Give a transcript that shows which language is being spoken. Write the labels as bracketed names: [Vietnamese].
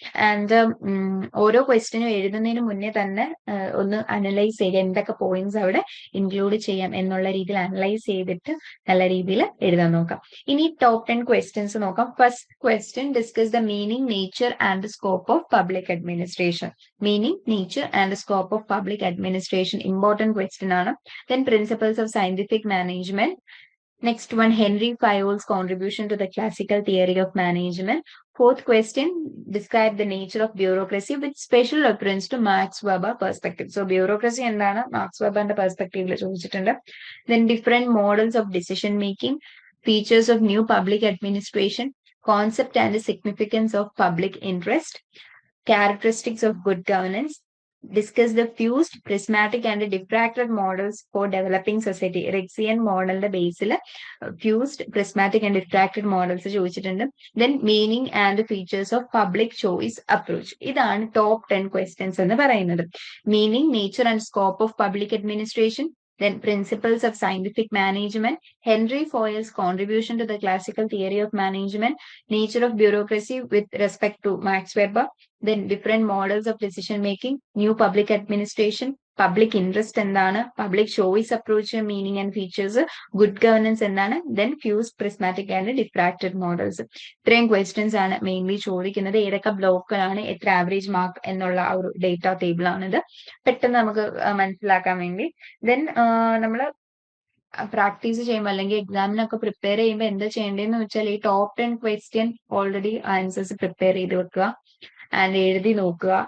[Malayalam] And ഓരോ ക്വസ്റ്റ്യനും എഴുതുന്നതിന് മുന്നേ തന്നെ ഒന്ന് അനലൈസ് ചെയ്യുക, എന്തൊക്കെ പോയിന്റ്സ് അവിടെ ഇൻക്ലൂഡ് ചെയ്യാം എന്നുള്ള രീതിയിൽ അനലൈസ് ചെയ്തിട്ട് നല്ല രീതിയിൽ എഴുതാൻ നോക്കാം. ഇനി ടോപ്പ് 10 ക്വസ്റ്റ്യൻസ് നോക്കാം. [English] First question, discuss the meaning, nature and scope of public administration. [Malayalam] Meaning, nature and scope of public administration important question ആണ്. [English] Then principles of scientific management. Next one, Henry Fayol's contribution to the classical theory of management. Fourth question, describe the nature of bureaucracy with special reference to Max Weber perspective. [Malayalam] So bureaucracy എന്താണ് marks വെബറിന്റെ പെർസ്പെക്ടീവിൽ ചോദിച്ചിട്ടുണ്ട്. [English] Then different models of decision making, features of new public administration, concept and significance of public interest, characteristics of good governance. Discuss the fused, prismatic and diffracted models for developing society. [Malayalam] Rexian മോഡലിന്റെ ബേസിൽ fused, prismatic and diffracted models ചോദിച്ചിട്ടുണ്ട്. [English] Then meaning and features of public choice approach. [Malayalam] ഇതാണ് top 10 questions എന്ന് പറയുന്നത്. [English] Meaning, nature and scope of public administration. Then principles of scientific management, Henry Fayol's contribution to the classical theory of management, nature of bureaucracy with respect to Max Weber, then different models of decision making, new public administration, public interest എന്താണ്, public choice approach, meaning and features, good governance എന്താണ്, then fused, prismatic and diffracted models. [Malayalam] ഇത്രയും questions ആണ് mainly ചോദിക്കുന്നത്. ഏതൊക്കെ ബ്ലോക്കുകളാണ്, എത്ര average mark എന്നുള്ള ആ ഒരു ഡേറ്റ ടേബിൾ ആണിത്. പെട്ടെന്ന് നമുക്ക് മനസ്സിലാക്കാൻ വേണ്ടി. ദെൻ നമ്മൾ പ്രാക്ടീസ് ചെയ്യുമ്പോൾ അല്ലെങ്കിൽ എക്സാമിനൊക്കെ പ്രിപ്പയർ ചെയ്യുമ്പോൾ എന്താ ചെയ്യേണ്ടതെന്ന് വെച്ചാൽ ഈ top 10 question already answers prepare ചെയ്ത് വെക്കുക ആൻഡ് എഴുതി നോക്കുക.